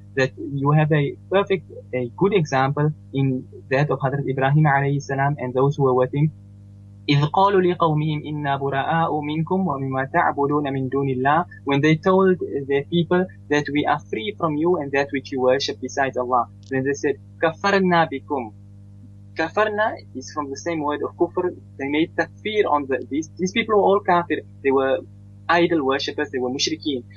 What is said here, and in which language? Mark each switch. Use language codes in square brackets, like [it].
[en] That you have a good example in that of Hazrat Ibrahim alayhi salam and those who were with him. [ar] إذ قالوا لقومهم إنا براء منكم ومما تعبدون من دون الله. [en] When they told their people that we are free from you and that which you worship besides Allah. Then they said, [ar] كفرنا بكم. [en] Kafarna is from the same word of kufr. They made takfir on these people were all kafir. They were idol worshippers. They were mushrikeen.